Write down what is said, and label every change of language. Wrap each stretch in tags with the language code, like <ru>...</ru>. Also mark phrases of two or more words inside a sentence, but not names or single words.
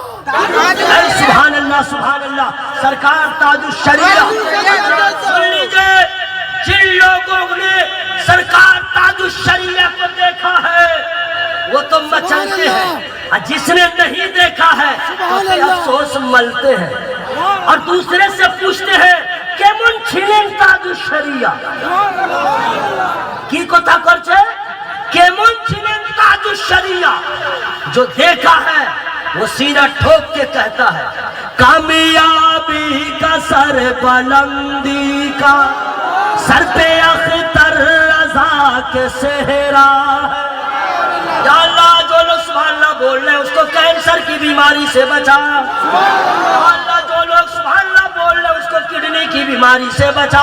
<ur>اے سبحان اللہ سبحان اللہ، سرکار تاج الشریعہ۔ سن لیجئے، جن لوگوں نے سرکار تاج الشریعہ کو دیکھا ہے وہ تو مچلتے ہیں، اور جس نے نہیں دیکھا ہے تو پھر افسوس ملتے ہیں اور دوسرے سے پوچھتے ہیں</ur> <bn>কেমন ছিলেন তাজ الشریعہ کی কথা করছে কেমন ছিলেন তাজ الشریعہ؟</bn> <ur>جو دیکھا ہے وہ سینہ ٹھوک کے کہتا ہے کامیابی کا سر بلندی کا سر پہ اختر رضا کے صحرا ہے۔ یا اللہ جو لوگ سبحان اللہ بول رہے ہیں اس کو کینسر کی بیماری سے بچا، یا اللہ جو لوگ سبحان اللہ بول رہے ہیں اس کو کڈنی کی بیماری سے بچا۔</ur>